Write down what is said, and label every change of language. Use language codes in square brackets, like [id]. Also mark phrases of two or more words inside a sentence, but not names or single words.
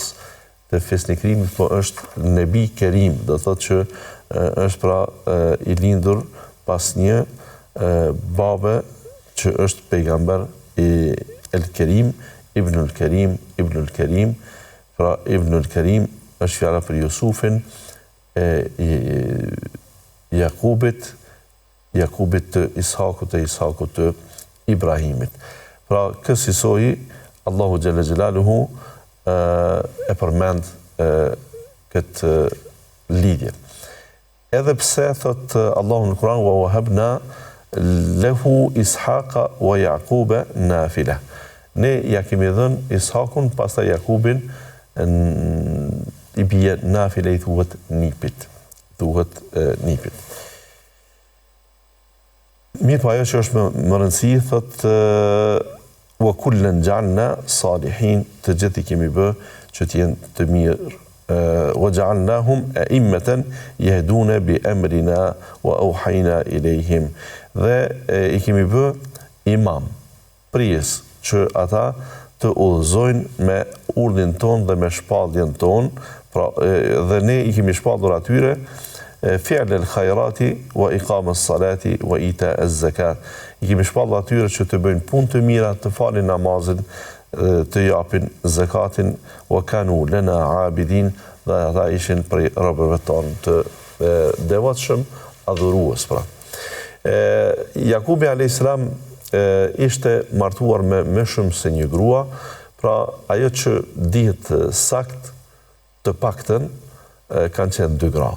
[sq] të fisnikrimit, po është [ar] نبي كريم, [sq] do thotë që është pra i lindur pas një babe që është pejgamber i El-Kerim, Ibnul Kerim, pra Ibnul Kerim është fjala për Jusufin, Jakubit të Ishakut e Ishakut të Ibrahimit. Pra kësisoj, [ar] الله جل جلاله [sq] e përmend këtë lidhje. Edhe pse thot Allahu në Kur'an [ar] ووهبنا له إسحاق ويعقوب نافلة. [sq] Ne ja kemi dhënë Ishakun, pastaj Jakubin I bie nafile I thuhet nipit. Mirë po ajo që është më rëndësi, thot [ar] وكلا جعلنا صالحين, [sq] të gjithë I kemi bë që t'jenë të mirë. [ar] وجعلناهم أئمة يهدون بأمرنا وأوحينا إليهم. [sq] Dhe I kemi bë imam, prijes që ata të udhëzojnë me urdhin ton dhe me shpalljen ton, pra, dhe ne I kemi shpallur atyre [ar] فعل الخيرات وإقام الصلاة وإيتاء الزكاة. [sq] I kemi shpallur atyre që të bëjnë punë të mira, të falin namazin, të japin zakatin, [ar] وكانوا لنا عابدين, [sq] dhe ata ishin prej robërve tonë të devotshëm, adhurues pra. Jakubi a.s. Ishte martuar me shumë se një grua, pra ajo që dihet sakt të paktën kanë qenë 2 gra.